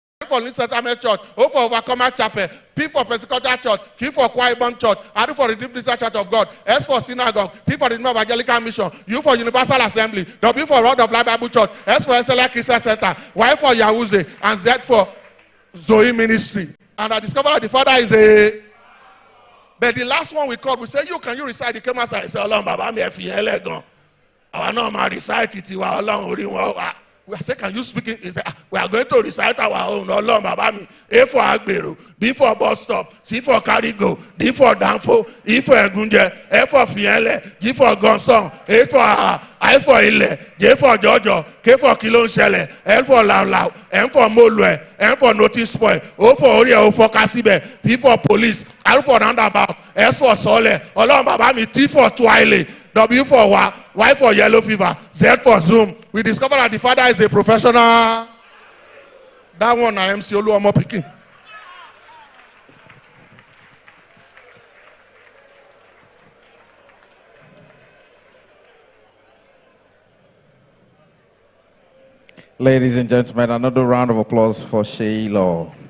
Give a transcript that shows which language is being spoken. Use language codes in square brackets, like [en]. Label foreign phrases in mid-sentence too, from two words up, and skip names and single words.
[en] for New Testament Church, O for Overcomer Chapel, P for Pentecostal Church, Q for Quiet Church, R for Redeemed Christian Church of God, S for Synagogue, T for Redeemed Evangelical Mission, U for Universal Assembly, W for Rod of Life Bible Church, S for SLA Christian Center, Y for Yahweh, and Z for Zoe Ministry. And I discovered that the father is a... But the last one we called, we said, can you recite? He came outside and said, [yo] Ọlọ́run bàbá mi ẹ fi yẹn lẹ́gàn. Àwa náà máa recite tiwa Ọlọ́run orí wọn wá. [en] We said, can you speak it? He said, we are going to recite our own. [yo] Ọlọ́run bàbá mi. [en] A for Agbero, B for bus stop, C for Carrigo, D for Danfo, E for Egunje, F for Fiele, G for Gonson, H for I for Ile, J for Jojo, K for Kilonshele, L for Lau, M for Molue, M for Notice Point, O for Oria, O for Kasibe, P for Police, R for Roundabout, S for Sole, [yo] Ọlọ́run bàbá mi, [en] T for Twile, W for Wa, Y for Yellow Fever, Z for Zoom. We discovered that the father is a professional. That one I am MC Oluomo picking. Ladies and gentlemen, another round of applause for Sheila.